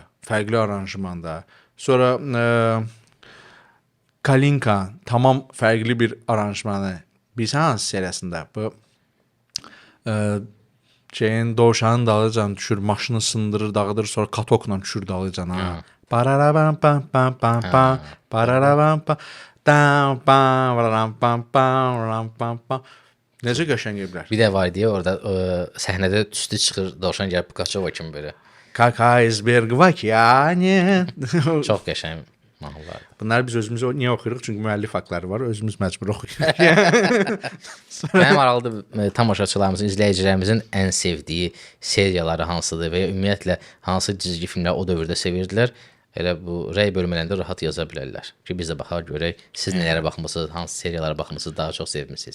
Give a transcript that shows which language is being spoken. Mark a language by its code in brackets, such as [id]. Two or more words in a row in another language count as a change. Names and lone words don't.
[az] Fərqli aranjmanda. Sonra Kalinka tamam fərqli bir aranjmanı. Bilsən hansı seriyasında? Bu şeyin dovşanın dalıcan düşür, maşını sındırır, dağıdır, sonra katokla düşür dalıcan. Pararabam pam pam pam pam pararabam pam tam pam pam pam pam pam. Necə qəşəng evlər. Bir də var deyə orada səhnədə tüstü çıxır, dovşan gəlib Pugaçova kimi belə. [ru] Как айсберг в океане. [az] Çox qəşəng mahnılardır. Bunları biz özümüz niyə oxuyuruq? Çünki müəllif haqqları var. Özümüz məcbur oxuyuruq. Mənim aralıda tamaşaçılarımızın, izləyicilərimizin ən sevdiyi seriyaları hansıdır və ya ümumiyyətlə hansı cizgi filmləri o dövrdə sevirdilər? Elə bu rəy bölmələrində rahat yaza bilərlər. Ki biz də baxaq görək, siz nələrə baxmısınız, hansı seriyalara baxmısınız, daha çox sevmisiniz.